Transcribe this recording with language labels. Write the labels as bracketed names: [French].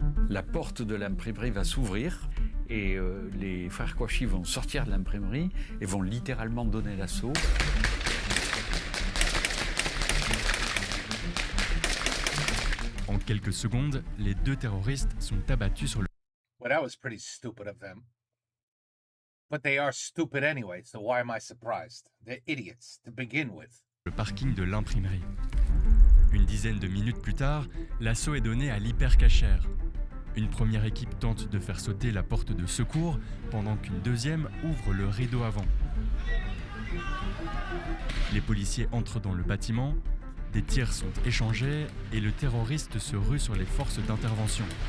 [French] La porte de l'imprimerie va s'ouvrir et les frères Kouachi vont sortir de l'imprimerie et vont littéralement donner l'assaut. En quelques secondes, les deux terroristes sont abattus sur le [English] Well, that was pretty stupid of them. But they are stupid anyway, so why am I surprised? They're idiots to begin with. [French] parking de l'imprimerie. Une dizaine de minutes plus tard, l'assaut est donné à l'hypercachère. Une première équipe tente de faire sauter la porte de secours, pendant qu'une deuxième ouvre le rideau avant. Les policiers entrent dans le bâtiment, des tirs sont échangés et le terroriste se rue sur les forces d'intervention.